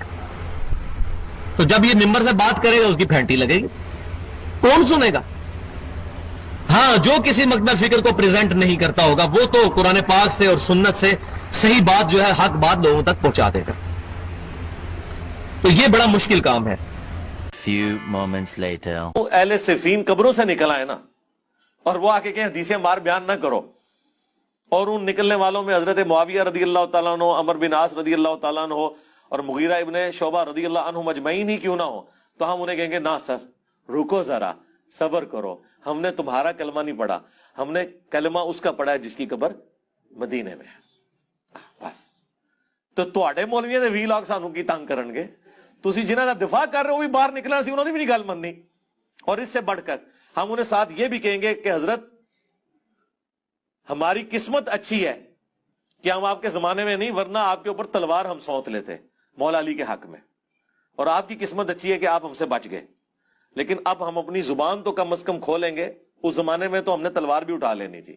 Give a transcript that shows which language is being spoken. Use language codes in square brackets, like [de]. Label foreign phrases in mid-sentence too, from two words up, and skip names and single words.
[ur] تو جب یہ ممبر سے بات کرے گا اس کی پھینٹی لگے گی، کون سنے گا؟ ہاں جو کسی مقدر فکر کو پریزنٹ نہیں کرتا ہوگا وہ تو قرآن پاک سے اور سنت سے صحیح بات جو ہے، حق بات لوگوں تک پہنچا دے گا۔ تو یہ بڑا مشکل کام ہے۔ [en] Few moments later. [ur] وہ اہل صفین قبروں سے نکل آئے نا، اور وہ آ کے کہیں حدیثیں مار بیان نہ کرو، اور ان نکلنے والوں میں حضرت معاویہ [ar] رضی اللہ تعالیٰ عنہ، [ur] عمر بن عاص [ar] رضی اللہ تعالیٰ عنہ [ur] اور مغیرہ ابن شعبہ [ar] رضی اللہ عنہ [ur] مجمعین ہی کیوں نہ ہو، تو ہم انہیں کہیں گے نہ سر، رکو ذرا، صبر کرو، ہم نے تمہارا کلمہ نہیں پڑھا، ہم نے کلمہ اس کا پڑھا ہے جس کی قبر مدینے میں ہے، بس۔ [pa] تو تواڈے مولویاں دے 20 لاکھ سانوں کی تنگ کرن گے، تسی جنہاں دا دفاع کر رہے ہو بھی باہر نکلنا سی، انہوں نے بھی نہیں گل مننی۔ [ur] اور اس سے بڑھ کر ہم انہیں ساتھ یہ بھی کہیں گے کہ حضرت ہماری قسمت اچھی ہے کہ ہم آپ کے زمانے میں نہیں، ورنہ آپ کے اوپر تلوار ہم سونت لیتے مولا علی کے حق میں، اور آپ کی قسمت اچھی ہے کہ آپ ہم سے بچ گئے، لیکن اب ہم اپنی زبان تو کم از کم کھولیں گے، اس زمانے میں تو ہم نے تلوار بھی اٹھا لینی تھی۔